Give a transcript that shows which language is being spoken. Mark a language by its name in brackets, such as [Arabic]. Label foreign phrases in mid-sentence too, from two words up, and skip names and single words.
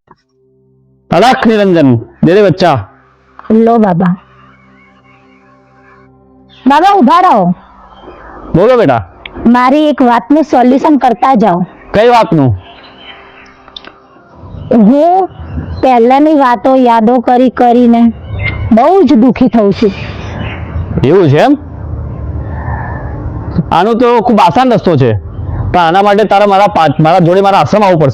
[Hindi] अड़क निरंजन दे दे बच्चा। लो बाबा। बाबा उभा [Gujarati] રહો। [Hindi] बोलो बेटा। [Gujarati] મારી એક વાતનું સોલ્યુશન કરતા જાઓ। કઈ વાતનું? હું પહેલાની વાતો યાદો કરી કરીને બહુ જ દુખી થઉં છું। એવું છે એમ? આનો તો ખૂબ આસાન રસ્તો છે, પણ આના માટે તારા મારા જોડે મારા આશ્રમ આવવું પડશે।